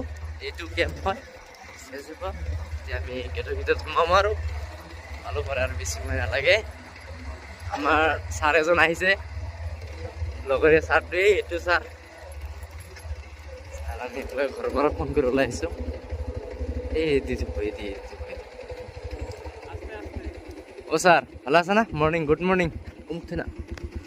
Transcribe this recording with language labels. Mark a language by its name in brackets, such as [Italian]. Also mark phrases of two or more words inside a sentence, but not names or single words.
[Assamese] এইটো কেম্প হয় CSFৰ। এতিয়া আমি গেটৰ ভিতৰত সোমাম আৰু পালোঁ পাৰে আৰু বেছি সময় নালাগে। আমাৰ ছাৰ এজন আহিছে, লগৰীয়া ছাৰটোৱে। এইটো ছাৰ আমি ঘৰৰ পৰা ফোন কৰি ওলাই আহিছোঁ। [Bangla] ও স্যার ভালো আছে না? মর্নিং, [English] Good morning. [Bangla] উঠছে না।